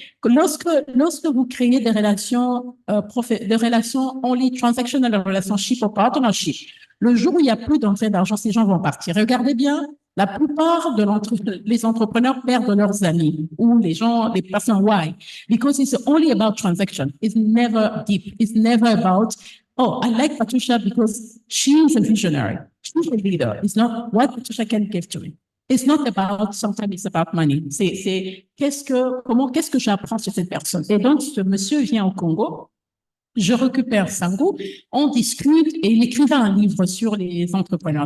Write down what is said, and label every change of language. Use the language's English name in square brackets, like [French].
[French] Lorsque vous créez des relations, des relations [English] only transactional relationship [French] ou partnership, le jour où il n'y a plus d'entrée d'argent, ces gens vont partir. Regardez bien, la plupart les entrepreneurs perdent leurs amis ou les personnes. [English] Why? Because it's only about transaction. It's never deep. It's never about, oh, I like Patricia because she is a visionary. She's a leader. It's not what Patricia can give to me. It's not about, sometimes it's about money. [French] C'est qu'est-ce que j'apprends sur cette personne? Et donc, ce monsieur vient au Congo. Je récupère Sango, on discute et il écrivait un livre sur les entrepreneurs.